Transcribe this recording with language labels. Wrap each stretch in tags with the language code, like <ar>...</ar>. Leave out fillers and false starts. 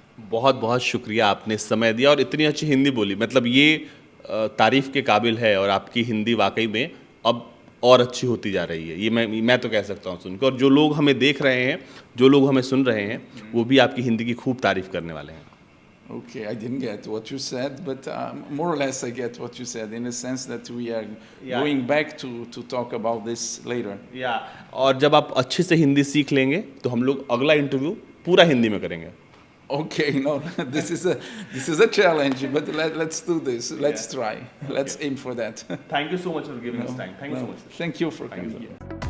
<hi>बहुत बहुत शुक्रिया, आपने समय दिया और इतनी अच्छी हिंदी बोली, मतलब ये तारीफ़ के काबिल है और आपकी हिंदी वाकई में अब और अच्छी होती जा रही है, ये मैं तो कह सकता हूँ सुनकर। और जो लोग हमें देख रहे हैं, जो लोग हमें सुन रहे हैं, वो भी आपकी हिंदी की खूब तारीफ़ करने वाले हैं।</hi> <en>Okay, I didn't get what you said, but more or less I get what you said, in the sense that we are going back to talk about this later.</en> <hi>और जब आप अच्छे से हिंदी सीख लेंगे तो हम लोग अगला इंटरव्यू पूरा हिंदी में करेंगे।</hi> <en>Okay, no, this is a challenge, but let's do this. Let's try. Let's aim for that. Thank you so much for giving us time. Thank you so much. Thank you for coming here.</en>